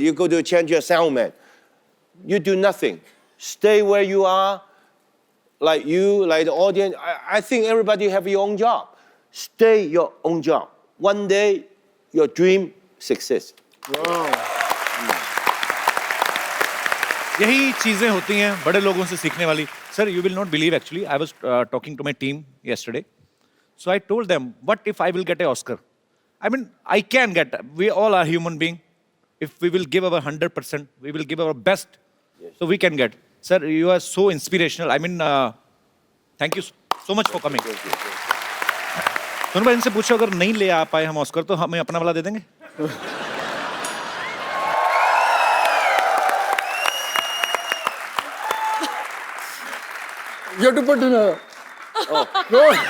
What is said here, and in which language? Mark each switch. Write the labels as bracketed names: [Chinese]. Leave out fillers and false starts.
[English] You go to change your sound man. You do nothing. Stay where you are. Like you, like the audience. I think everybody have your own job. Stay your own job. One day, your dream success. Wow. [Hindi] यही चीजें होती हैं बड़े लोगों से सीखने वाली. [English] Sir, you will not believe actually. I was talking to my team yesterday. So I told them, what if I will get an Oscar? I mean, I can get. We all are human beings. If we will give our 100%, we will give our best. So we can get. Sir, you are so inspirational. I mean, thank you so much for coming. [Hindi] दोनों भाई इनसे पूछो अगर नहीं ले आ पाए हम Oscar तो हमें अपना वाला दे देंगे. [English] You have to put in a. Oh. No.